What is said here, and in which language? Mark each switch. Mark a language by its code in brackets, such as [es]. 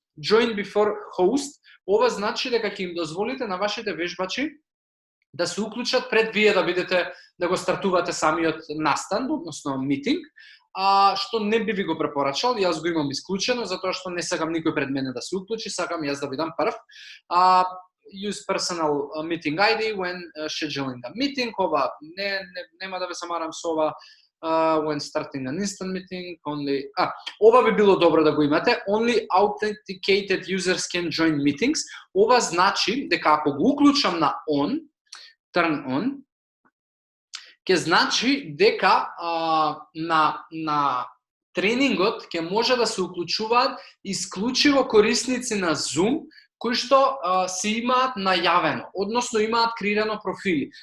[en] Join before host, [mk] ова значи дека ќе им дозволите на вашите вежбачи да се уклучат пред вие да бидете да го стартувате самиот настан, односно митинг. Што не би ви го препорачал, јас го имам исклучено, затоа што не сакам никој пред мене да се уклучи, сакам јас да бидам прв. [en] Use personal meeting ID when scheduling a meeting, [mk] ова нема да ве самарам со ова. [en] When starting an instant meeting, only [mk] ова би било добро да го имате. [en] Only authenticated users can join meetings. [mk] Ова значи дека ако го уклучам на on, [en] turn on, [mk] ќе значи дека на тренингот ќе може да се уклучуваат исклучиво корисници на Zoom кои што се имаат најавено, односно имаат креирано профили.